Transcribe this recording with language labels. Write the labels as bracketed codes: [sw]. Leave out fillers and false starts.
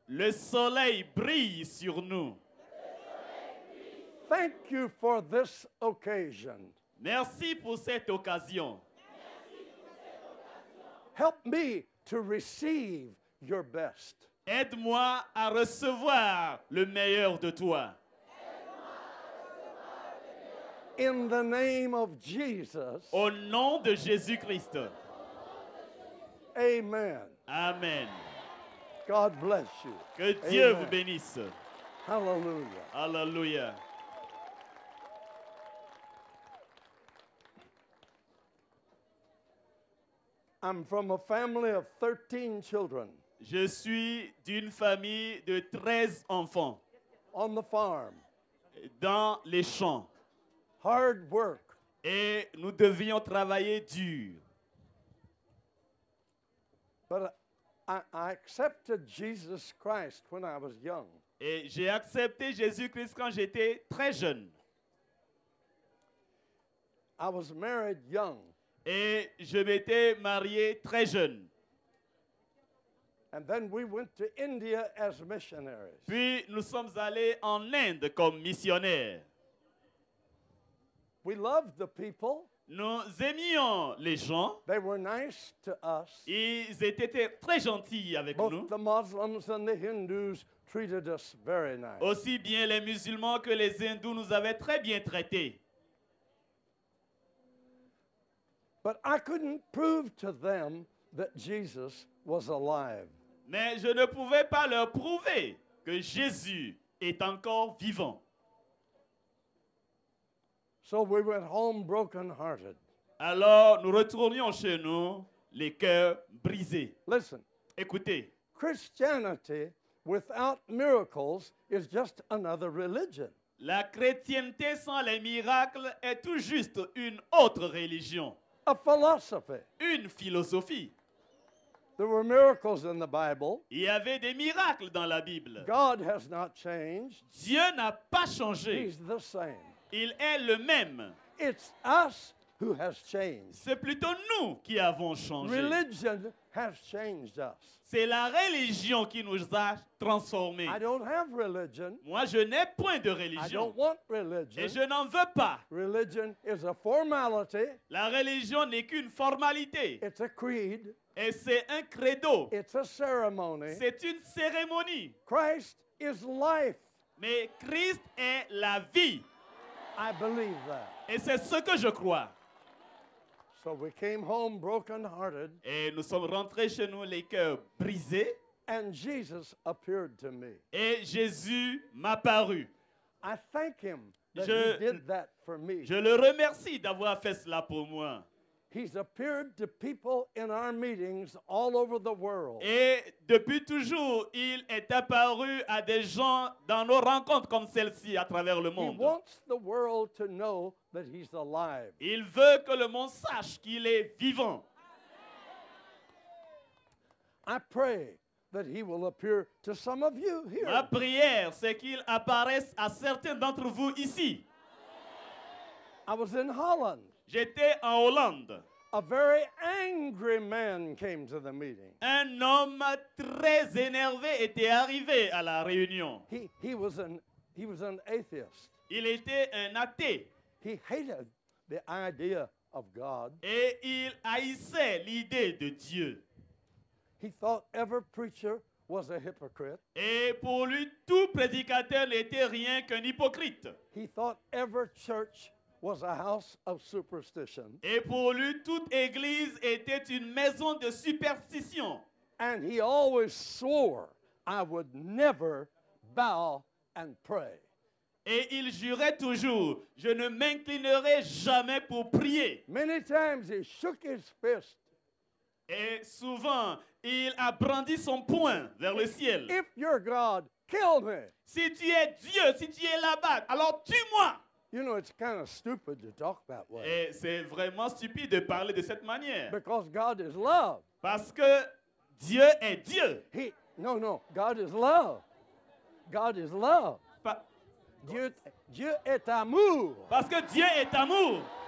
[fr] Le soleil brille sur nous. [en] Thank you for this occasion. [fr] Merci pour cette occasion. [en] Help me to receive your best. [fr] Aide-moi à recevoir le meilleur de toi. [en] In the name of Jesus. [fr] Au nom de Jésus-Christ. [en] Amen. [fr] Amen. [en] God bless you. [fr] Que Dieu [en] Amen. [fr] vous bénisse. [en] Hallelujah. [fr] Alléluia. [en] I'm from a family of 13 children [fr] Je suis d'une famille de 13 enfants [en] on the farm. [fr] dans les champs [en] Hard work. [fr] et nous devions travailler dur. [en] But I accepted Jesus Christ when I was young. [fr] Et j'ai accepté Jésus-Christ quand j'étais très jeune. [en] I was married young. [fr] Et je m'étais marié très jeune. [en] And then we went to India as missionaries. [fr] Puis nous sommes allés en Inde comme missionnaires. [en] We loved the people. [fr] Nous aimions les gens. [en] They were nice to us. [fr] Ils étaient très gentils avec nous. [en] Both the Muslims and the Hindus treated us very nice. [fr] Aussi bien les musulmans que les hindous nous avaient très bien traités. [en] But I couldn't prove to them that Jesus was alive. [fr] Mais je ne pouvais pas leur prouver que Jésus est encore vivant. [en] So we went home broken-hearted. [fr] Alors nous retournions chez nous, les cœurs brisés. [en] Listen, [fr] Écoutez, [en] Christianity without miracles is just another religion. [fr] la chrétienté sans les miracles est tout juste une autre religion, [en] A philosophy. [fr] une philosophie. [en] There were miracles in the Bible. [fr] Il y avait des miracles dans la Bible. [en] God has not changed. [fr] Dieu n'a pas changé. [en] He's the same. [fr] Il est le même. [en] It's us who has changed. [fr] C'est plutôt nous qui avons changé. [en] Religion has changed us. [fr] C'est la religion qui nous a transformés. [en] I don't have religion. [fr] Moi, je n'ai point de [en] I [fr] religion. [en] don't want [fr] Et [en] religion. [fr] je n'en veux pas. [en] Religion is a formality. [fr] La religion n'est qu'une formalité. [en] It's a creed. [fr] Et c'est un credo. [en] It's a ceremony. [fr] C'est une cérémonie. [en] Christ is life. [fr] Mais Christ est la vie. [en] I believe that. [fr] Et c'est ce que je crois. [en] So we came home broken-hearted, [fr] Et nous sommes rentrés chez nous les cœurs brisés. [en] and Jesus appeared to me. [fr] Et Jésus m'a paru. [en] I thank him that [fr] Je- [en] he did that for me. [fr] Je le remercie d'avoir fait cela pour moi. [en] He's appeared to people in our meetings all over the world. [fr] Et depuis toujours, il est apparu à des gens dans nos rencontres comme celle-ci à travers le [en] He [fr] monde. [en] wants the world to know that he's alive. [fr] Il veut que le monde sache qu'il est vivant. [en] I pray that he will appear to some of you here. [fr] Ma prière, c'est qu'il apparaisse à certains d'entre vous ici. [en] I was in Holland. [fr] J'étais en Hollande. [en] A very angry man came to the meeting. [fr] Un homme très énervé était arrivé à la réunion. [en] He was an atheist. [fr] Il était un athée [en] He hated the idea of God. [fr] et il haïssait l'idée de Dieu. [en] He thought every preacher was a hypocrite. [fr] Et pour lui, tout prédicateur n'était rien qu'un hypocrite. [en] He thought every church was a house of superstition. [fr] Et pour lui, toute église était une maison de superstition. [en] And he always swore, I would never bow and pray. [fr] Et il jurait toujours, je ne m'inclinerai jamais pour prier. [en] Many times he shook his fist. [fr] Et souvent, il a brandi son poing vers le ciel. [en] If you're God, kill me. [fr] Si tu es Dieu, si tu es là-bas, alors tue-moi. [en] You know, it's kind of stupid to talk that way. [fr] Et c'est vraiment stupide de parler de cette manière. [en] Because God is love. [fr] Parce que Dieu est Dieu. [en] No, God is love. God is love. [fr] Pa- Dieu est amour. Parce que Dieu est amour.